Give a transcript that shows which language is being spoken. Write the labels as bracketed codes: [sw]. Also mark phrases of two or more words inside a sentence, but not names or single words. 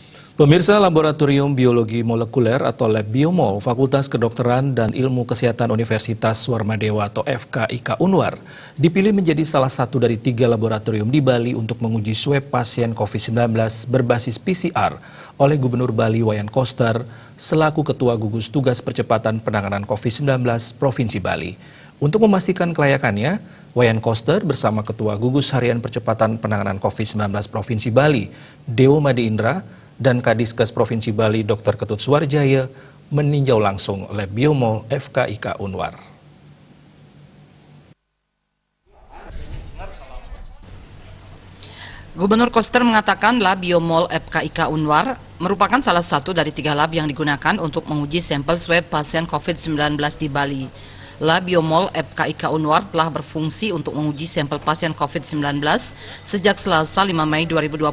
[id] Pemirsa Laboratorium Biologi Molekuler atau Lab Biomol Fakultas Kedokteran dan Ilmu Kesehatan Universitas Warmadewa atau FKIK Unwar dipilih menjadi salah satu dari 3 laboratorium di Bali untuk menguji swab pasien COVID-19 berbasis PCR oleh Gubernur Bali Wayan Koster selaku Ketua Gugus Tugas Percepatan Penanganan COVID-19 Provinsi Bali. Untuk memastikan kelayakannya, Wayan Koster bersama Ketua Gugus Harian Percepatan Penanganan COVID-19 Provinsi Bali, Dewo Made Indra, dan Kadiskes Provinsi Bali Dr. Ketut Suwarjaya meninjau langsung Lab Biomol FKIK Unwar. Gubernur Koster mengatakan Lab Biomol FKIK Unwar merupakan salah satu dari 3 lab yang digunakan untuk menguji sampel swab pasien COVID-19 di Bali. Lab Biomol FKIK Unwar telah berfungsi untuk menguji sampel pasien COVID-19 sejak Selasa 5 Mei 2020.